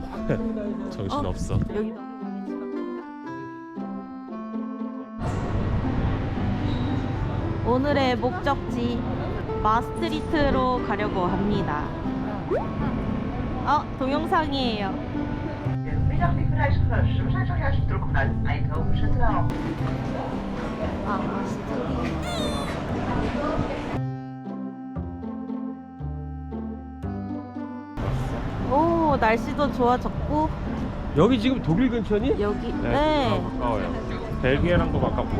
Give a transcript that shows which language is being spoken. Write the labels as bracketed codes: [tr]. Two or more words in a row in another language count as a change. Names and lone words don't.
[ko] 정신없어. 여기 너무 많이 지났습니다. 오늘의 목적지 마스트리트로 가려고 합니다. 동영상이에요. [nl] Middag lieve reizigers, we zijn zojuist vertrokken vanuit Eindhoven Centraal. [ko] 오, 날씨도 좋아졌고 여기 지금 독일 근처니? 여기 네. 가까워요. 벨기에랑도 가깝고.